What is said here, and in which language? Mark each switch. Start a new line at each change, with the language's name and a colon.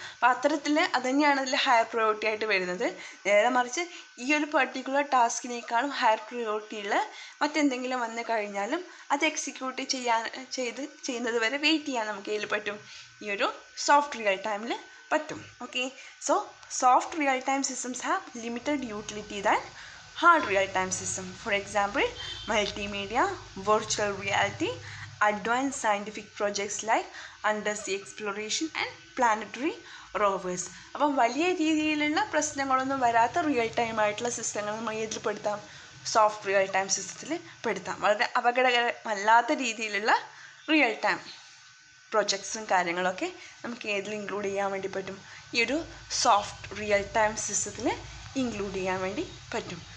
Malayalam: അപ്പോൾ അത്തരത്തിൽ അത് തന്നെയാണ് അതിൽ ഹയർ പ്രയോറിറ്റി ആയിട്ട് വരുന്നത്. നേരെ മറിച്ച് ഈ ഒരു പെർട്ടിക്കുലർ ടാസ്കിനേക്കാളും ഹയർ പ്രയോറിറ്റിയുള്ള മറ്റെന്തെങ്കിലും വന്നു കഴിഞ്ഞാലും അത് എക്സിക്യൂട്ട് ചെയ്യുന്നത് വരെ വെയിറ്റ് ചെയ്യാൻ നമുക്ക് ഇതിൽ പറ്റും. ഈ ഒരു സോഫ്റ്റ് റിയൽ ടൈമിൽ പറ്റും.
English: Okay, so soft real time systems have limited utility than hard real-time system. For example, multimedia, virtual reality, advanced scientific projects like undersea exploration and planetary rovers.
Malayalam: അപ്പം വലിയ രീതിയിലുള്ള പ്രശ്നങ്ങളൊന്നും വരാത്ത റിയൽ ടൈം ആയിട്ടുള്ള സിസ്റ്റങ്ങൾ നമ്മൾ ഇതിൽ പെടുത്താം, സോഫ്റ്റ് റിയൽ ടൈം സിസ്റ്റത്തിൽ പെടുത്താം. വളരെ അപകടകരമല്ലാത്ത രീതിയിലുള്ള റിയൽ ടൈം പ്രൊജക്ട്സും കാര്യങ്ങളൊക്കെ നമുക്ക് ഏതിൽ ഇൻക്ലൂഡ് ചെയ്യാൻ വേണ്ടി പറ്റും? ഈ ഒരു സോഫ്റ്റ് റിയൽ ടൈം സിസ്റ്റത്തിൽ ഇൻക്ലൂഡ് ചെയ്യാൻ വേണ്ടി പറ്റും.